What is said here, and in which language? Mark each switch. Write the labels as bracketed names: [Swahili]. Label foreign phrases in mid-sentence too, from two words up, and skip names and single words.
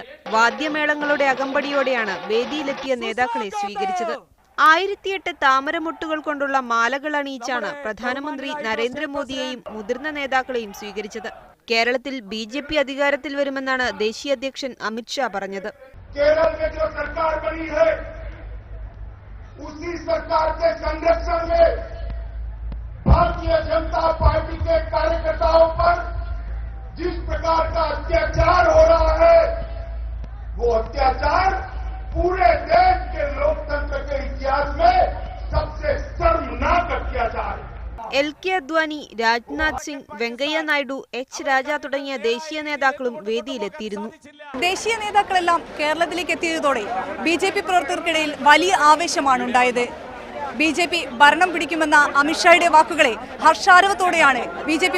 [Malayalam] വാദ്യമേളങ്ങളുടെ അകമ്പടിയോടെയാണ് വേദിയിലെത്തിയ നേതാക്കളെ സ്വീകരിച്ചത്. 1008 താമരമുട്ടുകൾ കൊണ്ടുള്ള മാലകൾ അണിയിച്ചാണ് പ്രധാനമന്ത്രി നരേന്ദ്രമോദിയെയും മുതിർന്ന നേതാക്കളെയും സ്വീകരിച്ചത്. കേരളത്തിൽ ബി.ജെ.പി. അധികാരത്തിൽ വരുമെന്നാണ് ദേശീയ അധ്യക്ഷൻ അമിത് ഷാ പറഞ്ഞത്. [Hindi] उसी सरकार के संरक्षण में भारतीय जनता पार्टी के कार्यकर्ताओं पर जिस प्रकार का अत्याचार हो रहा है, वो अत्याचार पूरे देश के लोकतंत्र के इतिहास में सबसे शर्मनाक अत्याचार है. [Malayalam] എൽ.കെ. അദ്വാനി, രാജ്നാഥ് സിംഗ്, വെങ്കയ്യ നായിഡു, എച്ച്. രാജ തുടങ്ങിയ ദേശീയ നേതാക്കളും വേദിയിലെത്തിയിരുന്നു. ദേശീയ നേതാക്കളെല്ലാം കേരളത്തിലേക്ക് എത്തിയതോടെ ബി.ജെ.പി. പ്രവർത്തകർക്കിടയിൽ വലിയ ആവേശമാണ് ഉണ്ടായത്. ബി.ജെ.പി. ഭരണം പിടിക്കുമെന്ന അമിത്ഷായുടെ വാക്കുകളെ ഹർഷാരവത്തോടെയാണ് ബി.ജെ.പി.